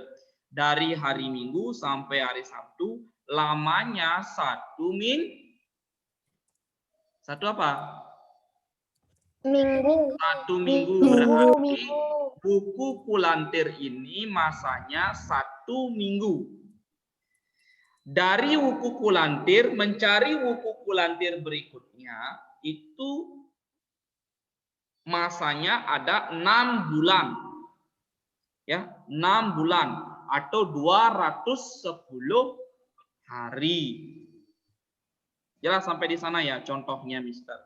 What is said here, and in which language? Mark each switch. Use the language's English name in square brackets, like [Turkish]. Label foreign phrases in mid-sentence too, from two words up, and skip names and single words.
[Indonesian] Dari hari Minggu sampai hari Sabtu lamanya 1 minggu. 1 apa? Minggu. 1 minggu berarti buku Kulantir ini masanya 1 minggu. Dari wuku Kulantir mencari wuku Kulantir berikutnya itu masanya ada 6 bulan. Ya, 6 bulan atau 210 hari. Jelas sampai di sana ya contohnya Mister.